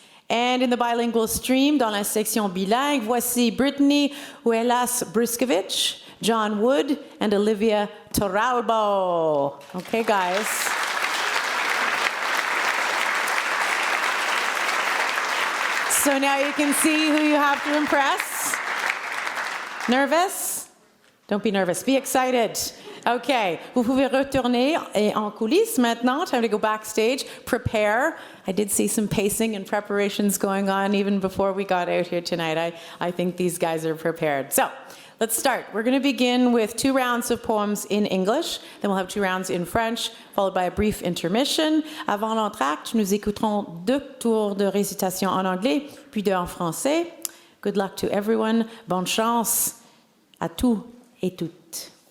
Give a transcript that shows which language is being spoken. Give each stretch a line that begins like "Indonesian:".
English: And in the bilingual stream,
French: dans la section bilingue, voici
English: Brittany Huelas Briskovich, John Wood, and Olivia Torralbo. Okay, guys. So now you can see who you have to impress. Nervous? Don't be nervous. Be excited.
French: Okay, vous pouvez retourner en coulisses maintenant.
English: Time to go backstage, prepare. I did see some pacing and preparations going on even before we got out here tonight. I think these guys are prepared. So, let's start. We're going to begin with 2 rounds of poems in English. Then we'll have 2 rounds in French, followed by a brief intermission.
French: Avant l'entracte, nous écouterons 2 tours de récitation en anglais, puis 2 en français.
English: Good luck to everyone.
French: Bonne chance à tous et toutes.